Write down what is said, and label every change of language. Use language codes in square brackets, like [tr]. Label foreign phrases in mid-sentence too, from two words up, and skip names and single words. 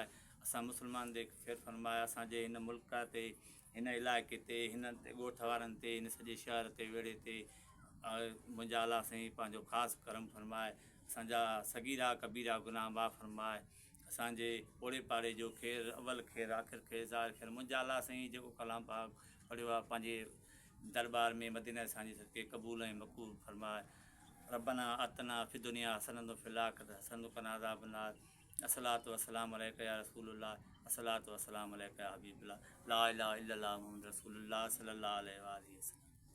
[sd] असां मुस्लमान ते ख़ैर फरमाए असांजे हिन मुल्क ते हिन इलाइक़े ते हिन ॻोठ वारनि ते हिन सॼे शहर ते वेड़े ते मुंहिंजा अला साईं पंहिंजो ख़ासि करम फरमाए, असांजा सगीरा कबीरा गुनाह माफ़ फरमाए, असांजे ओड़े पाड़े जो ख़ैरु अवल ख़ैरु आख़िर ख़ैरु ज़ाहिर ख़ैरु। मुंहिंजा अला साईं जेको कलाम पाक पढ़ियो आहे पंहिंजे दरबार में मदीना असांजे सदके क़बूल ऐं मक़बूल फरमाए। [ar] ربنا آتنا في الدنيا حسنة وفي الآخرة حسنة وقنا عذاب النار. الصلاة والسلام عليك يا رسول الله، الصلاة والسلام عليك يا حبيب الله، لا إله إلا الله محمد رسول الله صلى الله عليه وسلم.